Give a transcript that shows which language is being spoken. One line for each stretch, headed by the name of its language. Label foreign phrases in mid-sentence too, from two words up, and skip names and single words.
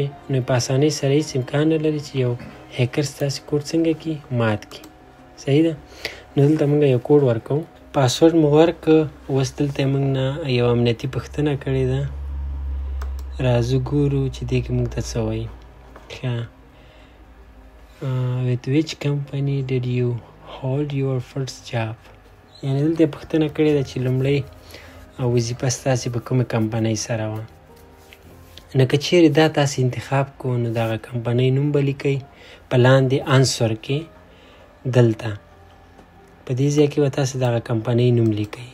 Pashto: نو په اسانۍ سره هېڅ امکان نه لري چې یو هیکر ستاسې کوډ څنګه کړي، مات کړي. صحیح ده. نو دلته موږ یو کوډ ورکوو، پاسورډ مو ورکړه. اوس دلته موږ نه یو امنیتي پوښتنه کړې ده. راځو ګورو چې دې کې موږ ته څه وایي.
English: with which company did you hold your first job؟
Pashto: یعنې دلته پوښتنه کړې ده چې لومړی وظیفه ستاسې په کومه کمپنۍ سره وه. نو که چیرې دا تاسې انتخاب کو، نو د هغه کمپنۍ نوم به لیکئ په لاندې انسور کې. دلته په دې ځای کې به تاسې د هغه کمپنۍ نوم لیکئ.